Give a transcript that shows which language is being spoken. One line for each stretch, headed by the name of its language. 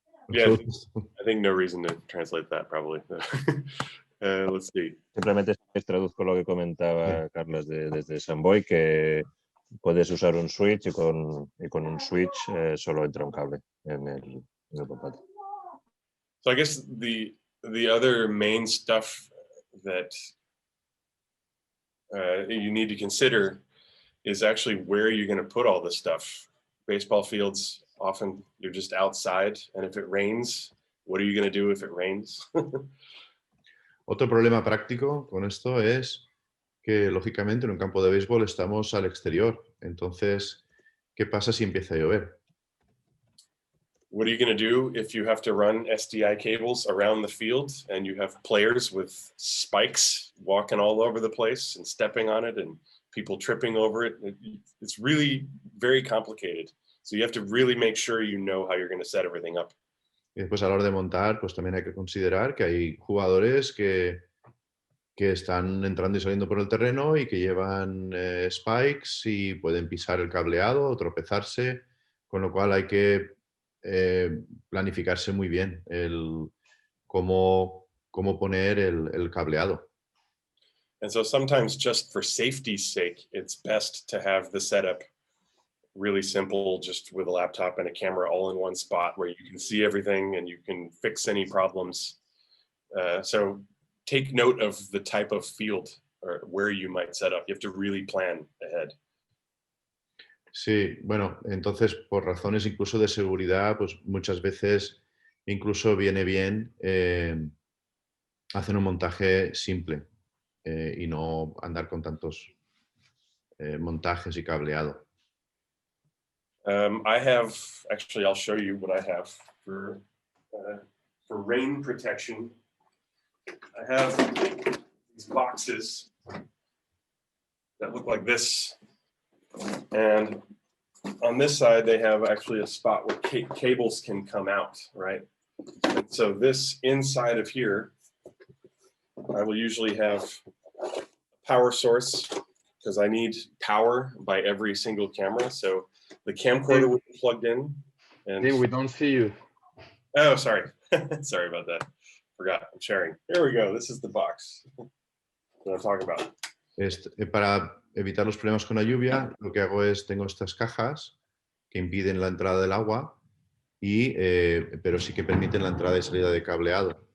English: Yeah, I think no reason to translate that probably. Let's see.
Spanish: Simplemente traduzco lo que comentaba Carlos desde Samboy, que puedes usar un switch y con un switch solo entra un cable en el portátil.
English: So I guess the other main stuff that you need to consider is actually where you're going to put all this stuff. Baseball fields, often you're just outside, and if it rains, what are you going to do if it rains?
Spanish: Otro problema práctico con esto es que, lógicamente, en un campo de béisbol estamos al exterior. Entonces, ¿qué pasa si empieza a llover?
English: What are you going to do if you have to run SDI cables around the field and you have players with spikes walking all over the place and stepping on it and people tripping over it? It's really very complicated. So you have to really make sure you know how you're going to set everything up.
Spanish: Y después, a la hora de montar, pues también hay que considerar que hay jugadores que están entrando y saliendo por el terreno y que llevan spikes y pueden pisar el cableado o tropezarse, con lo cual hay que planificarse muy bien cómo poner el cableado.
English: And so sometimes just for safety's sake, it's best to have the setup really simple, just with a laptop and a camera all in one spot where you can see everything and you can fix any problems. So take note of the type of field or where you might set up. You have to really plan ahead.
Spanish: Sí, bueno, entonces por razones incluso de seguridad, pues muchas veces incluso viene bien hacer un montaje simple y no andar con tantos montajes y cableado.
English: I have, actually, I'll show you what I have for rain protection. I have these boxes that look like this. And on this side, they have actually a spot where cables can come out, right? And so this inside of here, I will usually have a power source because I need power by every single camera. So the camcorder will be plugged in. And we don't see you. Oh, sorry. Sorry about that. Forgot. I'm sharing. Here we go. This is the box that I'm talking about.
Spanish: Para evitar los problemas con la lluvia, lo que hago es, tengo estas cajas que impiden la entrada del agua, pero sí que permiten la entrada y salida de cableado.